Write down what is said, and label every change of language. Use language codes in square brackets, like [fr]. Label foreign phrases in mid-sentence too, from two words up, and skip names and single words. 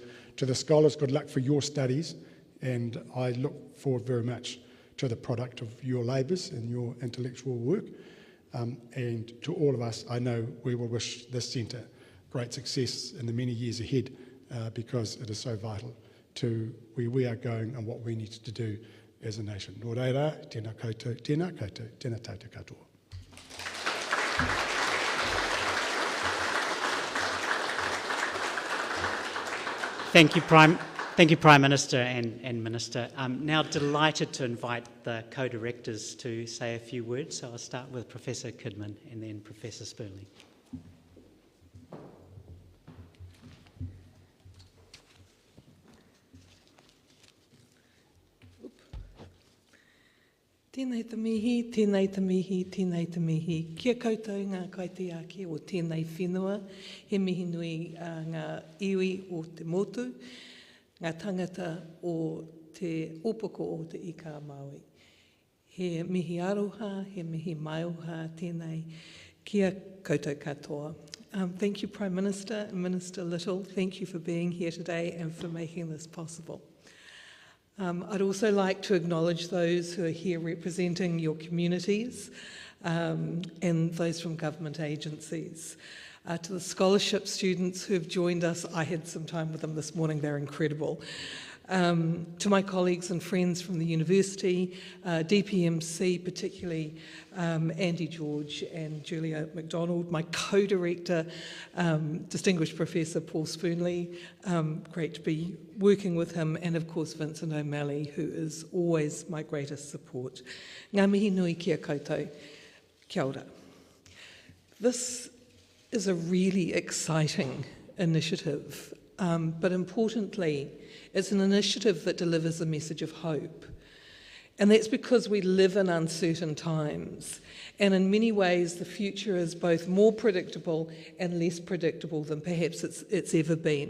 [en] To the scholars, good luck for your studies, and I look forward very much to the product of your labours and your intellectual work. And to all of us, I know we will wish this centre great success in the many years ahead, because it is so vital to where we are going and what we need to do as a nation. [mi] Nō reira, tēnā koutou, tēnā koutou, tēnā tātou katoa. [en] Thank you, Prime Minister and Minister. I'm now delighted to invite the co-directors to say a few words. So I'll start with Professor Kidman and then Professor Spoonley. [mi] Tēnei te mihi, tēnei te mihi, tēnei te mihi. Kia koutou ngā kaitiaki o tēnei whenua, he mihi nui ngā iwi o te motu, ngā tangata o te opoko o te ika Māui. He mihi aroha, he mihi maiuha, tēnei kia koutou katoa. [en] Thank you, Prime Minister and Minister Little. Thank you for being here today and for making this possible. I'd also like to acknowledge those who are here representing your communities and those from government agencies. To the scholarship students who have joined us, I had some time with them this morning, they're incredible. To my colleagues and friends from the university, DPMC, particularly Andy George and Julia MacDonald, my co-director, distinguished Professor Paul Spoonley, great to be working with him, and of course Vincent O'Malley, who is always my greatest support. [mi] Ngā mihi nui kia koutou, kia ora. [en] This is a really exciting initiative, but importantly, it's an initiative that delivers a message of hope. And that's because we live in uncertain times. And in many ways, the future is both more predictable and less predictable than perhaps it's ever been.